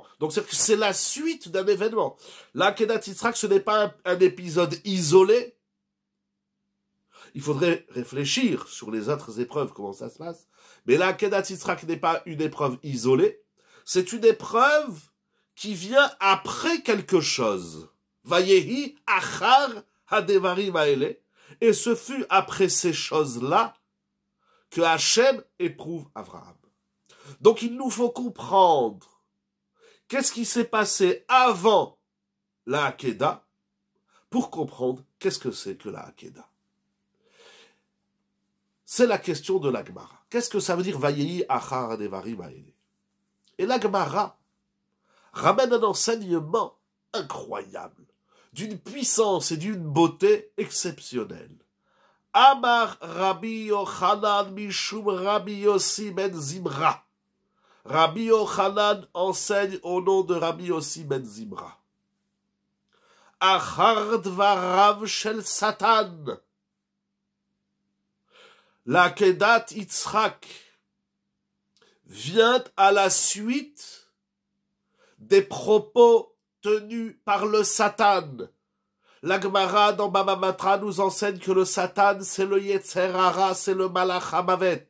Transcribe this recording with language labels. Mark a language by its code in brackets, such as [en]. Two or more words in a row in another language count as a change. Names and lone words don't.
[fr] Donc c'est la suite d'un événement. La Akedat Yitzhak, ce n'est pas un épisode isolé. Il faudrait réfléchir sur les autres épreuves, comment ça se passe. Mais la Akedat Yitzhak n'est pas une épreuve isolée. C'est une épreuve qui vient après quelque chose. [he] ויהי אחר הדברים האלה. [fr] Et ce fut après ces choses-là que Hachem éprouve Abraham. Donc il nous faut comprendre qu'est-ce qui s'est passé avant la Hakeda pour comprendre qu'est-ce que c'est que la Hakeda. C'est la question de la Gemara. Qu'est-ce que ça veut dire [he] ויהי אחר הדברים האלה? [fr] Et la Gemara ramène un enseignement incroyable, d'une puissance et d'une beauté exceptionnelle. [he] אמר רבי יוחנן משום רבי יוסי בן זימרא. [fr] Rabbi Yochanan enseigne au nom de Rabbi Yossi ben Zimra. [he] אחר דבריו של שטן. [fr] La Kedat Yitzhak vient à la suite des propos tenus par le Satan. La Gemara dans Baba Batra nous enseigne que le Satan, c'est le [he] יצר הרע, [fr] c'est le [he] מלאך המוות.